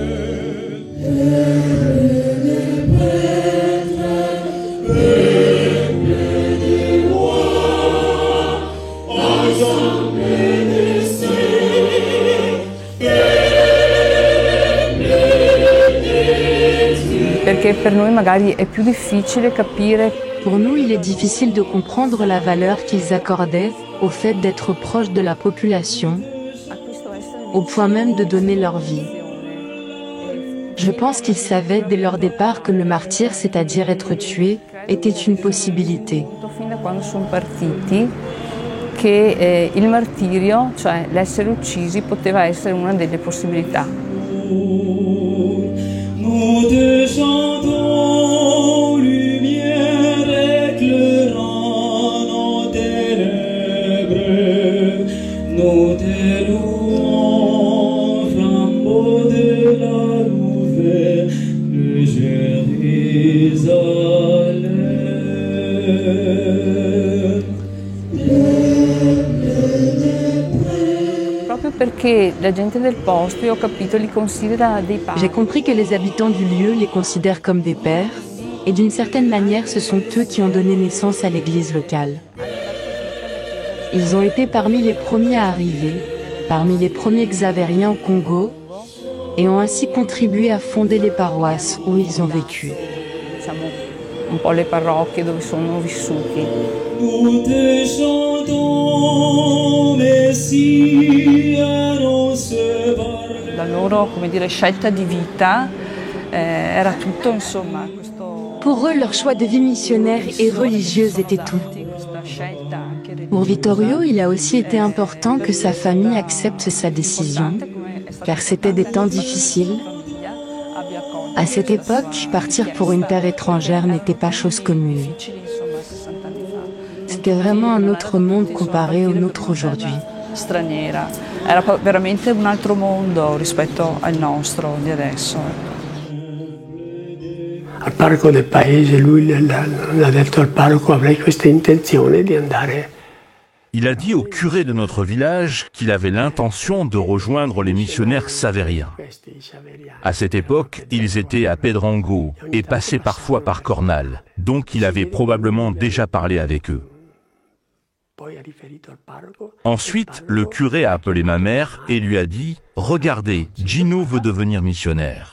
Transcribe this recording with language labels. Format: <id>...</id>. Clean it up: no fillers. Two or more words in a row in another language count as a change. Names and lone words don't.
<fr>Les prêtres, peuple des rois, assemblée des saints, peuple des dieux.</fr> <it>Perché per noi magari è più difficile capire.</it> <fr>Pour nous, il est difficile de comprendre la valeur qu'ils accordaient au fait d'être proches de la population, au point même de donner leur vie. Je pense qu'ils savaient dès leur départ que le martyr, c'est-à-dire être tué, était une possibilité.</fr> <it>Fin da quando sono partiti, che il martirio, cioè l'essere uccisi, poteva essere una delle possibilità.</it> <fr>Nous te chantons lumière éclairant nos ténèbres, nous te louons flambeau de la nouvelle de Jérusalem.</fr> <it>Proprio perché la gente del posto, io ho capito, li considera dei padri.</it> <fr>J'ai compris que les habitants du lieu les considèrent comme des pères, et d'une certaine manière, ce sont eux qui ont donné naissance à l'église locale. Ils ont été parmi les premiers à arriver, parmi les premiers xavériens au Congo, et ont ainsi contribué à fonder les paroisses où ils ont vécu.</fr> <it>Diciamo, un po' le parrocchie dove sono vissuti.</it> <fr>Nous te chantons,</fr> <it>Messia, non se parla. La loro, come dire, scelta di vita era tutto, insomma, questo.</it> <fr>Pour eux, leur choix de vie missionnaire et religieuse était tout. Pour Vittorio, il a aussi été important que sa famille accepte sa décision, car c'était des temps difficiles. À cette époque, partir pour une terre étrangère n'était pas chose commune. C'était vraiment un autre monde comparé au nôtre aujourd'hui.</fr> <it>Straniera. Era veramente un altro mondo rispetto al nostro di adesso. Al parroco del paese, lui ha detto al parroco: avrei questa intenzione di andare.</it> <fr>Il a dit au curé de notre village qu'il avait l'intention de rejoindre les missionnaires savériens. À cette époque, ils étaient à Pedrango et passaient parfois par Cornal, donc il avait probablement déjà parlé avec eux. Ensuite, le curé a appelé ma mère et lui a dit « Regardez, Gino veut devenir missionnaire ».</fr>